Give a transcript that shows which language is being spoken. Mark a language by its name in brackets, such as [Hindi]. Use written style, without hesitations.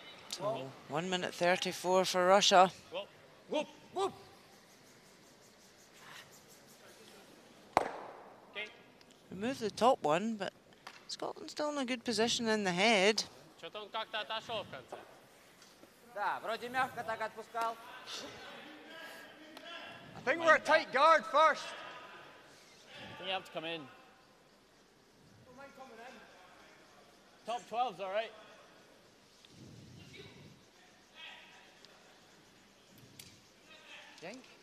[English] So 1 minute 34 for Russia. Whoop, whoop. Remove the top one, but Scotland's still in a good position in the head. [Russian] Что-то он как-то отошел в конце. Да, вроде мягко так отпускал. [English] I think we're a tight guard first. I think you have to come in. Top 12's all right. Yank.